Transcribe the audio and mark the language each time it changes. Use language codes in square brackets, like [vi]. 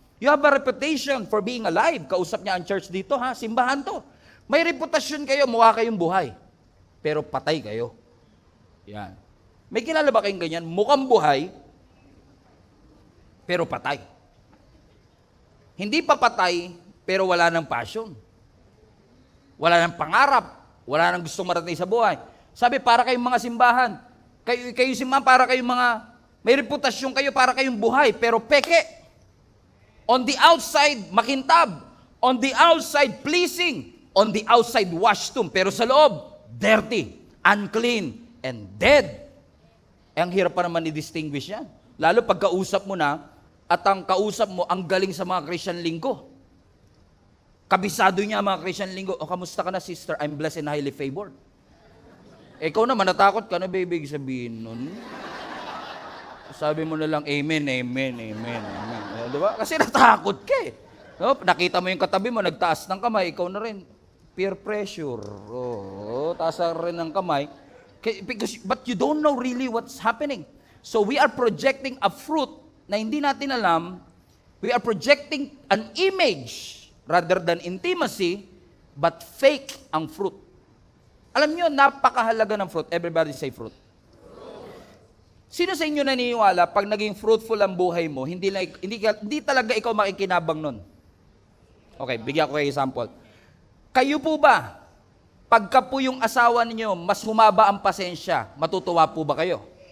[en] You have a reputation for being alive. [tl] Kausap niya ang church dito, simbahan to. May reputasyon kayo, mukha kayong buhay. Pero patay kayo. Yan. May kilala ba kayong ganyan? Mukhang buhay, pero patay. Hindi pa patay, pero wala ng passion. Wala ng pangarap. Wala ng gustong marating sa buhay. Sabi, para kayong mga simbahan. Kayo simbahan, para kayong mga, may reputasyon kayo, para kayong buhay, pero peke. [en] On the outside, [tl] makintab. [en] On the outside, pleasing. On the outside, washroom. [tl] Pero sa loob, [en] dirty, unclean, and dead. [tl] Ang hirap pa naman i-distinguish yan. Lalo pagkausap mo na, at ang kausap mo, ang galing sa mga Christian linggo. Kabisado niya mga Christian linggo. O, kamusta ka na, sister? [en] I'm blessed and highly favored. [tl] Ikaw naman, natakot ka na, baby, sabihin nun. Sabi mo na lang, amen, amen, amen, amen. Diba? Kasi natakot ka No? Nakita mo yung katabi mo, nagtaas ng kamay, ikaw na rin. [en] Peer pressure. [tl] Taas rin ng kamay. [en] But you don't know really what's happening. So we are projecting a fruit [tl] na hindi natin alam. [en] We are projecting an image rather than intimacy, but fake [tl] ang [en] fruit. [tl] Alam nyo, napakahalaga ng fruit. [en] Everybody say fruit. [tl] Sino sa inyo naniniwala, pag naging fruitful ang buhay mo, hindi talaga ikaw makikinabang nun? Okay, bigyan ko kayo example. Kayo po ba, pagka po yung asawa ninyo, mas humaba ang pasensya, matutuwa po ba kayo?